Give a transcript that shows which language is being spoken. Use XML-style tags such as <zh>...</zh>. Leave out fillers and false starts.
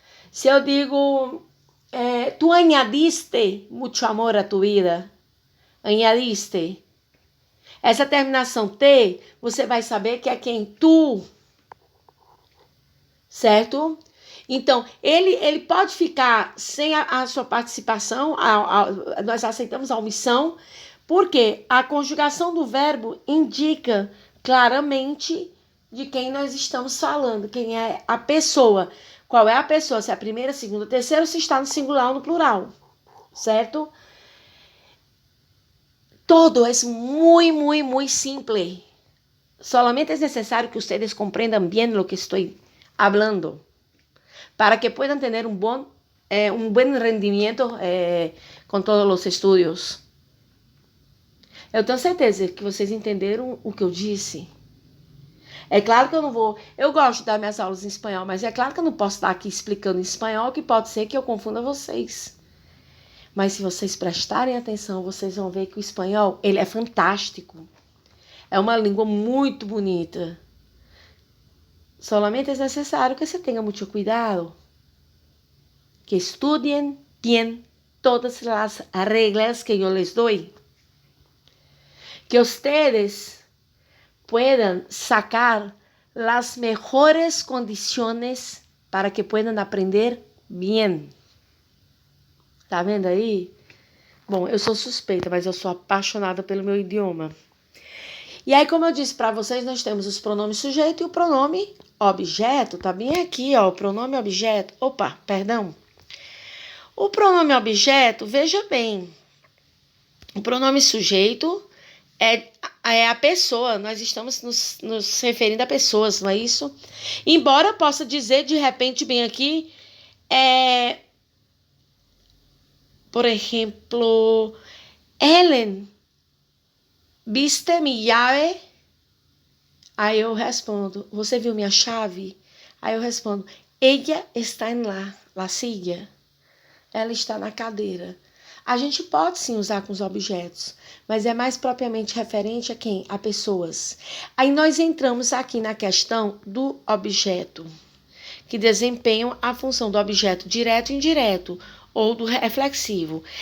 <pt>Se eu digo</pt> <es>tu añadiste mucho amor a tu vida. Añadiste.</es> <pt>Essa terminação T, você vai saber que é quem? Tu. Certo? Então, ele pode ficar sem a sua participação, nós aceitamos a omissão, porque a conjugação do verbo indica claramente de quem nós estamos falando, quem é a pessoa. Qual é a pessoa, se é a primeira, segunda, terceira, ou se está no singular ou no plural, certo? Todo é muito, muito, muito simples.</pt> <es>Solamente es necesario que ustedes comprendan bien lo que estoy hablando para que puedan tener un buen rendimiento</es> <pt>com todos os estudos. Eu tenho certeza que vocês entenderam o que eu disse. É claro que eu não vou... Eu gosto de dar minhas aulas em espanhol, mas é claro que eu não posso estar aqui explicando em espanhol, que pode ser que eu confunda vocês. Mas se vocês prestarem atenção, vocês vão ver que o espanhol, ele é fantástico. É uma língua muito bonita.</pt> <es>Solamente es necesario que se tenga mucho cuidado. Que estudien bien todas las reglas que yo les doy. Que ustedes puedan sacar las mejores condiciones para que puedan aprender bien.</es> <pt>Tá vendo aí? Bom, eu sou suspeita, mas eu sou apaixonada pelo meu idioma. E aí, como eu disse para vocês, nós temos os pronomes sujeito e o pronome objeto. Tá bem aqui, ó, o pronome objeto. Opa, perdão. O pronome objeto, veja bem, o pronome sujeito é a pessoa, nós estamos nos referindo a pessoas, não é isso? Embora possa dizer de repente bem aqui, por exemplo, Ellen,</pt> <es>¿viste mi llave?</es> <pt>Aí eu respondo, você viu minha chave? Aí eu respondo,</pt> <es>ella está en la silla.</es> <pt>Ela está na cadeira. A gente pode sim usar com os objetos, mas é mais propriamente referente a quem? A pessoas. Aí nós entramos aqui na questão do objeto, que desempenham a função do objeto direto e indireto, ou do reflexivo.</pt>